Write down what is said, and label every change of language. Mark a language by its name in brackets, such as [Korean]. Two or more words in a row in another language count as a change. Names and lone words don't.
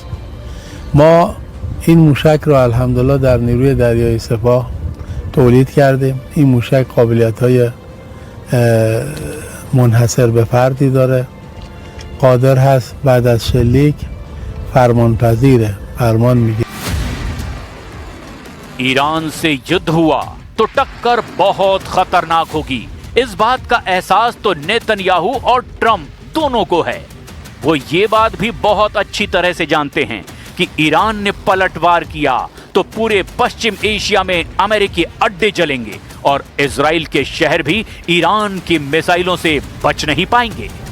[Persian] ما این موشک رو الحمدلله در نیروی دریایی سپاه تولید کردیم. این موشک قابلیت‌های منحصر به فردی داره، قادر هست بعد از شلیک فرمان پذیره، فرمان میگه. [Hindi] ईरान से युद्ध हुआ तो टक्कर बहुत खतरनाक होगी। इस बात का एहसास तो नेतन्याहू और ट्रंप दोनों को है। वो ये बात भी बहुत अच्छी तरह से जानते हैं कि ईरान ने पलटवार किया तो पूरे पश्चिम एशिया में अमेरिकी अड्डे जलेंगे और इजराइल के शहर भी ईरान की मिसाइलों से बच नहीं पाएंगे।